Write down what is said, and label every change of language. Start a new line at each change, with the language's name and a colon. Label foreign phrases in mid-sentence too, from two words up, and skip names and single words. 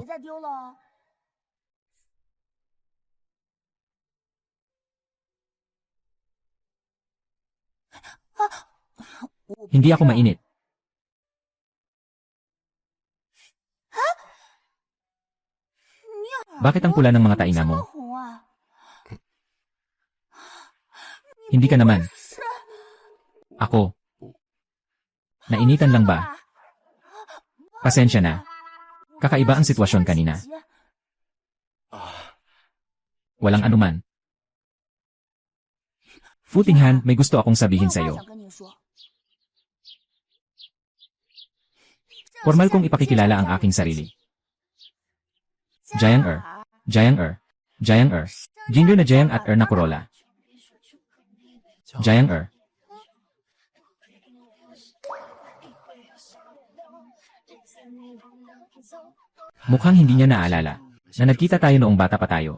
Chinese: 别再丢了哦。
Filipino: Hindi ako mainit. Bakit ang pula ng mga tainga mo?
Chinese: 红啊！
Filipino: Hindi ka naman. Ako. Nainitan lang ba? Pasensya na. Kakaiba ang sitwasyon kanina. Walang anuman. Futinghan, may gusto akong
Chinese: 我
Filipino: sabihin
Chinese: 有话
Filipino: sa'yo.
Chinese: 想跟你说。
Filipino: Formal kong ipakikilala ang aking sarili. Jayang Jingyo na Jayang at na Kurola. Jayang Mukhang hindi niya naalala na nagkita tayo noong bata pa tayo.